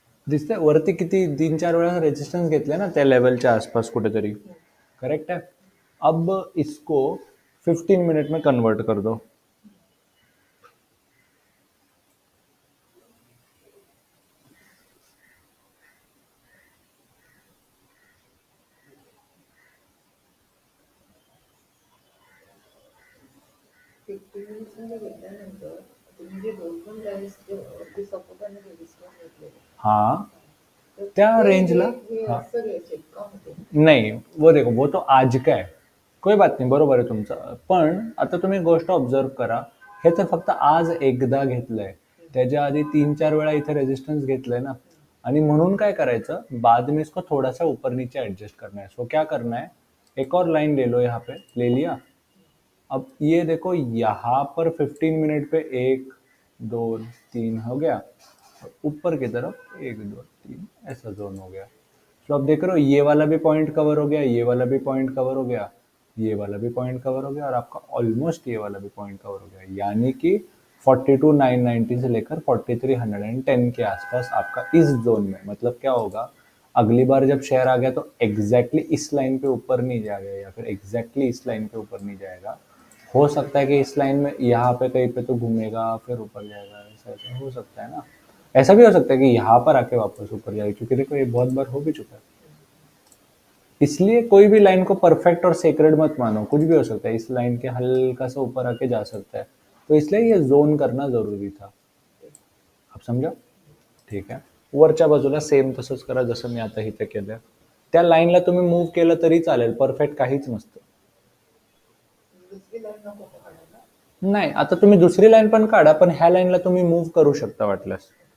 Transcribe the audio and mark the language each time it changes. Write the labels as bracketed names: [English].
[Marathi] दिसतंय वरती किती 3-4 वेळा रेजिस्टन्स घेतले ना त्या लेवलच्या आसपास कुठेतरी. [Hindi] करेक्ट है. अब इसको 15 मिनट में कन्वर्ट कर दो. [Marathi] हाँ त्या रेंजला. [Hindi] हाँ नाही, वो देखो वो तो आज का आहे. कोई बात [Marathi] नाही, बरोबर आहे तुमचं. पण आता तुम्ही गोष्ट ऑब्झर्व करा, हे तर फक्त आज एकदा घेतलंय. त्याच्या आधी 3-4 वेळा इथे रेजिस्टन्स घेतलंय ना. आणि म्हणून काय करायचं, [Hindi] बाद में इसको थोड़ा सा ऊपर नीचे एडजस्ट करना है. सो क्या करना है, एक और लाइन ले लो, यहाँ पे ले लिया. अब ये देखो यहाँ पर 15 मिनट पे 1 2 3 हो गया, और ऊपर की तरफ 1 2 3 ऐसा जोन हो गया. तो अब देख रहे हो ये वाला भी पॉइंट कवर हो गया, ये वाला भी पॉइंट कवर हो गया, ये वाला भी पॉइंट कवर हो गया, और आपका ऑलमोस्ट ये वाला भी पॉइंट कवर हो गया. यानी कि 42,990 से लेकर 43,110 के आसपास आपका इस जोन में. मतलब क्या होगा, अगली बार जब शेयर आ गया तो एग्जैक्टली इस लाइन पे ऊपर नहीं जाएगा, या फिर एग्जैक्टली इस लाइन पे ऊपर नहीं जाएगा. हो सकता है कि इस लाइन में यहाँ पे कहीं पे तो घूमेगा, फिर ऊपर जाएगा. ऐसा ऐसा हो सकता है ना. ऐसा भी हो सकता है कि यहाँ पर आके वापस ऊपर जाए, क्योंकि देखो ये बहुत बार हो भी चुका है. इसलिए कोई भी लाइन को परफेक्ट और सेक्रेड मत मानो, कुछ भी हो सकता है. इस लाइन के हल्का सा ऊपर आके जा सकता है. तो इसलिए ये झोन करना जरुरी था. [Marathi] आप समजा. ठीक आहे. वरच्या बाजूला सेम तसंच करा जसं मी आता इथे केलंय. त्या लाईनला तुम्ही मूव्ह केलं तरी चालेल, परफेक्ट काहीच नसतं. नाही, आता तुम्ही दुसरी लाईन पण काढा, पण ह्या लाईनला तुम्ही मूव्ह करू शकता वाटल्यास.